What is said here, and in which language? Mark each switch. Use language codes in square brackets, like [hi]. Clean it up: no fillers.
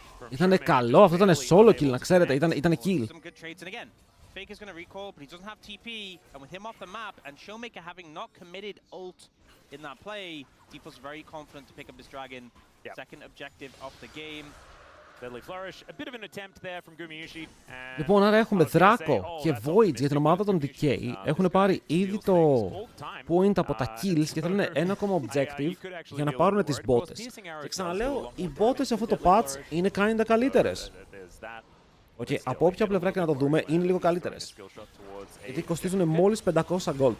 [el] Ήτανε καλό, αυτό ήταν solo kill, να ξέρετε, ήτανε kill. [en] Faker's going to recall, but he doesn't have TP, and with him off the map, and Showmaker having not committed ult in that play, D+'s very confident to pick up this dragon. Second objective of the game. Deadly flourish, a bit of an attempt there from Gumayushi. [el] Λοιπόν, άρα έχουμε Δράκο και Voids για την ομάδα των Decay. Έχουν πάρει ήδη το point από τα kills και θέλουν ένα ακόμα objective για να πάρουν τις μπότες. Και ξαναλέω, οι μπότες σε αυτό το patch είναι kinda καλύτερες. Okay, από όποια πλευρά και να το δούμε, είναι λίγο καλύτερες. Γιατί κοστίζουν μόλις 500 gold.